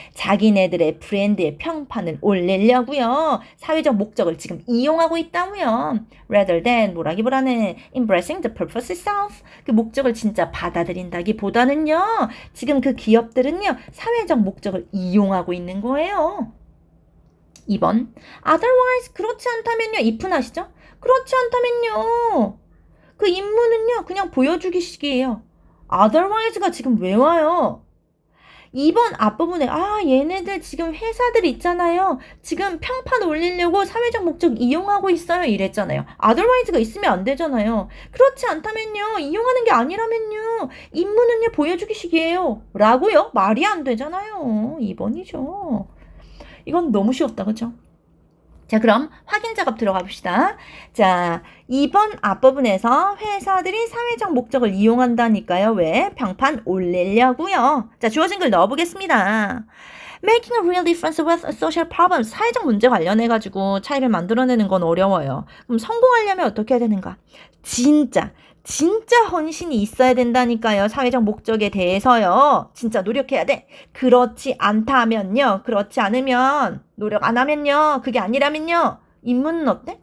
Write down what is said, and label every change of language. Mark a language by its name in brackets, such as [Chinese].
[Korean] 자기네들의 브랜드의 평판을 올리려고요. 사회적 목적을 지금 이용하고 있다고요. [English] rather than [Korean] 뭐라기보다는 [English] embracing the purpose itself [Korean] 그 목적을 진짜 받아들인다기보다는요. 지금 그 기업들은요. 사회적 목적을 이용하고 있는 거예요. 2번 otherwise 그렇지 않다면요. if는 아시죠? 그렇지 않다면요. 그 임무는요. 그냥 보여주기식이에요. otherwise가 지금 왜 와요? 2번 앞부분에 얘네들 지금 회사들 있잖아요. 지금 평판 올리려고 사회적 목적 이용하고 있어요. 이랬잖아요. otherwise가 있으면 안 되잖아요. 그렇지 않다면요. 이용하는 게 아니라면요. 임무는요. 보여주기식이에요. 라고요. 말이 안 되잖아요. 2번이죠. 이건 너무 쉬웠다. 그죠? 자, 그럼 확인 작업 들어가 봅시다. 자, 2번 앞부분에서 회사들이 사회적 목적을 이용한다니까요. 왜? 평판 올리려고요. 자, 주어진 글 넣어보겠습니다. [English] Making a real difference with social problems. [Korean] 사회적 문제 관련해가지고 차이를 만들어내는 건 어려워요. 그럼 성공하려면 어떻게 해야 되는가? 진짜 헌신이 있어야 된다니까요. 사회적 목적에 대해서요. 진짜 노력해야 돼. 그렇지 않다면요. 그렇지 않으면 노력 안 하면요. 그게 아니라면요. 인문은 어때?